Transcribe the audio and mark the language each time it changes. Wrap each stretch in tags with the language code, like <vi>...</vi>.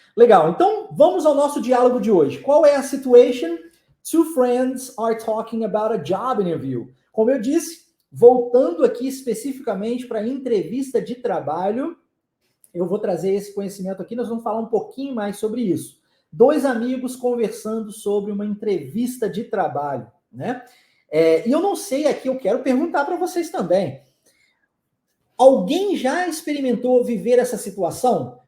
<pt>Legal, então vamos ao nosso diálogo de hoje. Qual é a situation?</pt> <en>Two friends are talking about a job interview.</en> <pt>Como eu disse, voltando aqui especificamente para a entrevista de trabalho, eu vou trazer esse conhecimento aqui, nós vamos falar um pouquinho mais sobre isso. Dois amigos conversando sobre uma entrevista de trabalho, né? E eu não sei aqui, eu quero perguntar para vocês também. Alguém já experimentou viver essa situação?</pt>